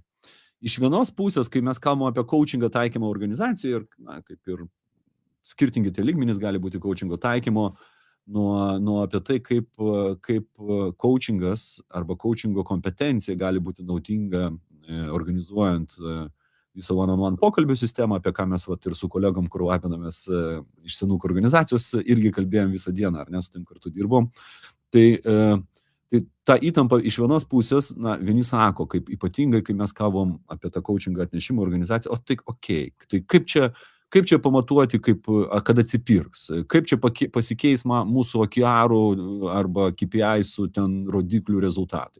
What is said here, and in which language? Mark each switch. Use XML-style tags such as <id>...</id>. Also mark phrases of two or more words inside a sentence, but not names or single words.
<lt>Iš vienos pusės, kai mes kalbame apie coachingą taikymą organizacijoje, ir kaip ir skirtingi tie lygmenys gali būti coachingo taikymo, nuo apie tai, kaip coachingas arba coachingo kompetencija gali būti naudinga organizuojant visą one-on-one pokalbių sistemą, apie ką mes ir su kolegom, kur lapinamės iš senukų organizacijos, irgi kalbėjom visą dieną, ar ne, su tim kartu dirbom. Tai ta įtampa iš vienos pusės, vieni sako, kaip ypatingai, kai mes kalbam apie tą coachingą atnešimo organizaciją, o tai okei, tai kaip čia pamatuoti, kad atsipirks, kaip čia pasikeis mūsų OKR arba KPI-sų ten rodiklių rezultatai.</lt>